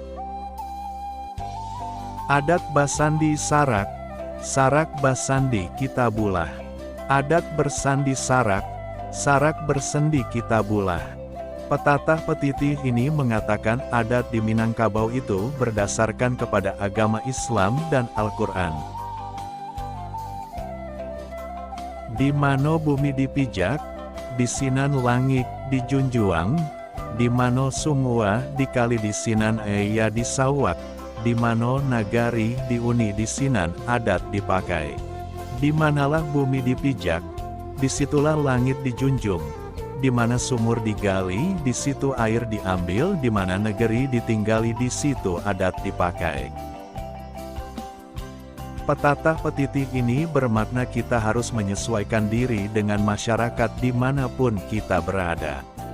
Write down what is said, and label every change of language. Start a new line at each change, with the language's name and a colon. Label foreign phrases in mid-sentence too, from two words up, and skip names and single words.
Minangkabau: Adat basandi sarak, sarak basandi kita bulah.
Indonesian: Adat bersandi sarak, sarak bersendi kita bulah. Petatah petitih ini mengatakan adat di Minangkabau itu berdasarkan kepada agama Islam dan Al-Quran.
Minangkabau: Di mano bumi dipijak, di sinan langit dijunjuang, di mano sumua dikali di sinan eya disawak, di mano nagari diuni di sinan adat dipakai.
Indonesian: Di manalah bumi dipijak, disitulah langit dijunjung, di mana sumur digali, di situ air diambil, di mana negeri ditinggali, di situ adat dipakai. Petatah petitih ini bermakna kita harus menyesuaikan diri dengan masyarakat dimanapun kita berada.